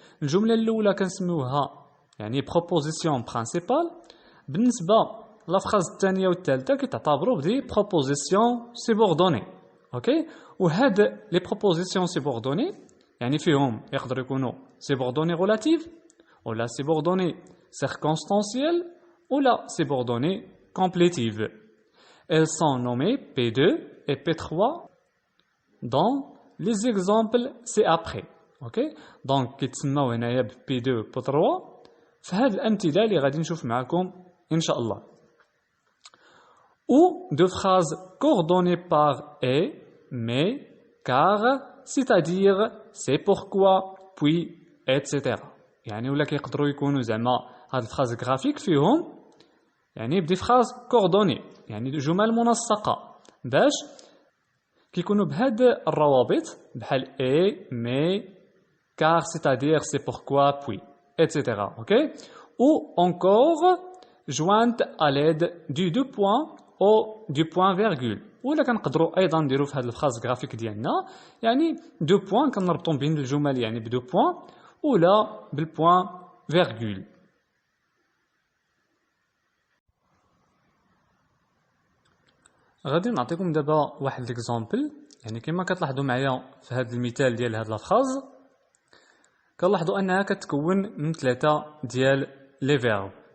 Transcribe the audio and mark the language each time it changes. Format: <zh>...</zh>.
<ar>الجمله الاولى كنسميوها يعني بروبوزيسيون برينسيبال، بالنسبه لافراز الثانيه والثالثه كيتعتبروا بدي بروبوزيسيون سيبوردوني. اوكي، وهاد لي بروبوزيسيون سيبوردوني يعني فيهم يقدروا يكونوا سيبوردوني ريلاتيف ولا سيبوردوني سيركونستانسيال ولا سيبوردوني كومبليتيف.</ar> <fr>Elles sont nommées P2 et P3 dans les exemples ci-après.</fr> <ar>OK؟ Donc كيتسموا هنايا ب P2 و P3 في هاد الأمثلة اللي غادي نشوف معكم إن شاء الله.</ar> <fr>Ou de phrases coordonnées par et, mais, car, c'est-à-dire, c'est pourquoi, puis, etc.</fr> <ar>يعني ولا كيقدروا يكونوا زعما هاد الفراز غرافيك فيهم يعني بدي فراز كوردوني، يعني جمل منسقة باش كيكونوا بهاد الروابط بحال اي مي كار</ar> <fr>c'est-à-dire c'est pourquoi puis etc. OK، ou encore jointe à l'aide du deux points ou du point virgule.</fr> <ar>ولا كنقدروا ايضا نديروا في هاد الفراز غرافيك ديالنا يعني دو بوين كنربطوا بين الجمل يعني بدو بوين ولا بالبوين فيرغول. غادي نعطيكم دابا واحد ليكزامبل، يعني كما كتلاحظوا معايا في هذا المثال ديال هاد لافراز كنلاحظوا انها كتكون من 3 ديال لي فيرب.</ar>